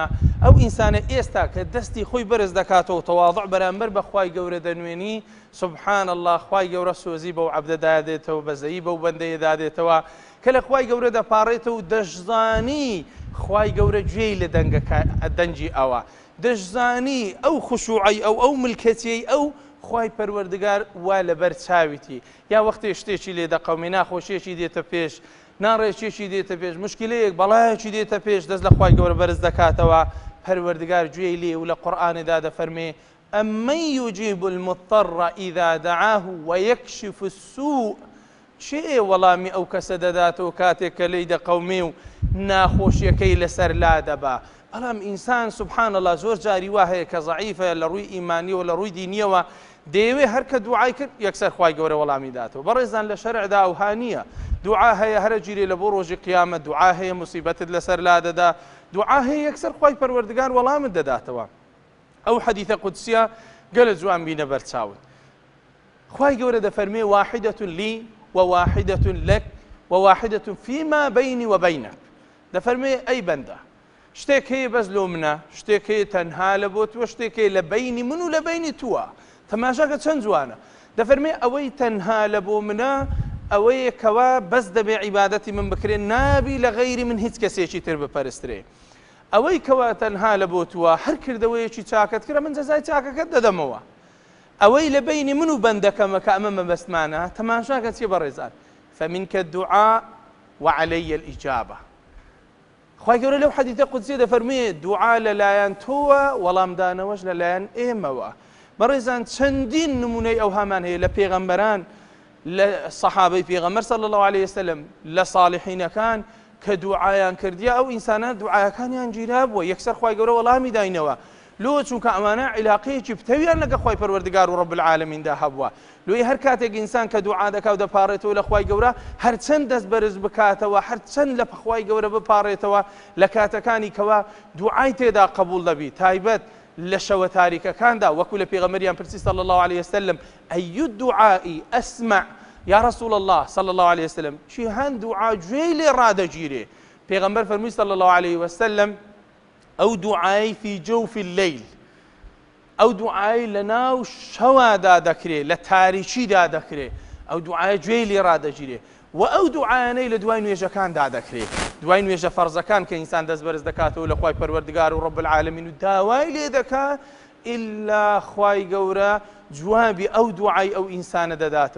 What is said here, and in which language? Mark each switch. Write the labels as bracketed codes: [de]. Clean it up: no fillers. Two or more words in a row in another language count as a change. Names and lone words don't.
[ckb] ئەو ئینسانە ئێستا کە دەستی خۆی بەرز دەکاتەوە تەواضع بەرامبەر بە خوای گەورە دەنوێنی، [ar] سوبحان الله، [ckb] خوای گەورە سۆزی بەو عەبدەدا دێتەوە، بەزەیی بەو بەندەیەدا دێتەوە کە لە خوای گەورە دەپاڕێتەوە و دەشزانی خوای گەورە گوێی لە دەنگی ئەوە، دەشزانی ئەو خوشوعی ئەو ملکەتیەی ئەو خوای پەروەردگار وا لەبەر چاویتی. یا وەختێ شتێکی لێ دەقەومێ، ناخۆشیێکی دێتە پێش، ناڕێکێکی دێتە پێش، مشکلەیەک بەڵایەکی دێتە پێش، دەست لە خوای گەورە بەرز دەکاتەوە، پەروەردگار گوێی لێ و لە قورئانێدا دەفەرمێ [ar] ئەمەن یوجیب المضطر إذا دعاه ويكشف السوء. [ckb] چێ وەڵامی ئەو کەسە دەداتەوە کاتێک کە لێی دەقەومێ و ناخۆشیەکەی لەسەر لا دەبا. بەڵام ئینسان [ar] سوبحان الله [ckb] زۆر جاری وا هەیە کە زەعیفە لە ڕووی ئیمانیەوە لە ڕووی دینیەوە، دەیەوێ هەر کە دوعای کرد یەکسەر خوای گەورە وەڵامی داتەوە. بەڕێزان لە شەرعدا ئەوهانیە، دوعا هەیە هەرە گیرێ لە بۆ ڕۆژی قیامەت، دوعا هەیە موسیبەتت لەسەر لا دەدا، دوعا هەیە یەکسەر خوای پەروەردگار وەڵامت دەداتەوە. ئەو حەدیثە قودسیە گەلە جوان بینە بەرچاوت. خوای گەورە دەفەرمێ [ar] واحدة لي وواحدة لك وواحدة فيما بيني وبينك. [ckb] دەفەرمێ ئەی بەندە، شتێک هەیە بەس لۆ منە، شتێک هەیە تەنها لە بۆ تووە، شتێک هەیە لە بینی من و لە بینی تووە. تەماشاکە چەند جوانە. دەفەرمێ ئەوەی تەنها لە بۆ منە ئەوەیە کەوا بەس دەبێ عیبادەتی من بکرێ، نابی لە غەیری من هیچ کەسێکی تر بپەرسترێ. ئەوەی کەوا تەنها لە بۆ تووە، هەر کردەوەیەکی چاکت کرە من جەزای چاکەکەت دەدەمەوە. ئەوەی لە بینی من و بەندەکەمە کە ئەمە مەبەستمانە، تەماشاکە چیە بەڕێزان؟ [ar] فمنکە الدعاء وعلي الإجابة. [ckb] خوای گەورە لەو حەدیثە قودسیە دەفەرمێ دوعا لەلایەن تۆوە، وەڵامدانەوەش لەلایەن ئێمەوە. بەڕێزان چەندین نمونەی ئەو هەمان هەیە لە پێغەمبەران، لە سەحابەی پێغەمبەر [ar] صلی الله عليه وسلم، [ckb] لە صالحینەکان کە دوعایان کردیا ئەو ئینسانان دوعایەکانیان گیرا بووە، یەکسەر خوای گەورە وەڵامی داینەوە. لۆ چونکە ئەمانە عیلاقەیەکی پتەویان لەگە خوای پەروەردگار و [ar] ڕەب العالەمیندا [ckb] هەبووە. لۆی هەر کاتێک ئینسان کە دوعا دەکا و دەپاڕێتەوە لە خوای گەورە، هەرچەند دەست بەرز بکاتەوە، هەرچەند لە خوای گەورە بپاڕێتەوە، لە کاتەکانی کەوا دوعای تێدا قبول دەبی، تایبەت لە شەوە تاریکەکاندا، وەکو لە پێغەمبەریان پرسی [ar] صلی الله عليه وسلم ئەی الدعاء أسمع یا رسول الله صلی الله عليه وسلم، [ckb] چی هەند دوعا گوێی لێ ڕادەگیرێ. پێغەمبەر فەرمووی [ar] صلی الله عليه وسلم [ckb] ئەو دوعای [ar] فی جوف الليل، [ckb] ئەو دوعای لەناو شەوادا دەکرێ، لە تاریکیدا دەکرێ، ئەو دوعای گوێی لێ ڕادەگیرێ. و ئەو دوعایانەی لە دوای نوێژەکاندا دەکرێت، دوای نوێژە فەرزەکان کە ئینسان دەست بەرز دەکاتەوە لە خوای پەروەردگار و [ar] ڕەب العالەمین [ckb] و داوای لێ دەکات ئیلا خوای گەورە جوابی ئەو دوعای ئەو ئینسانە دەداتەوە.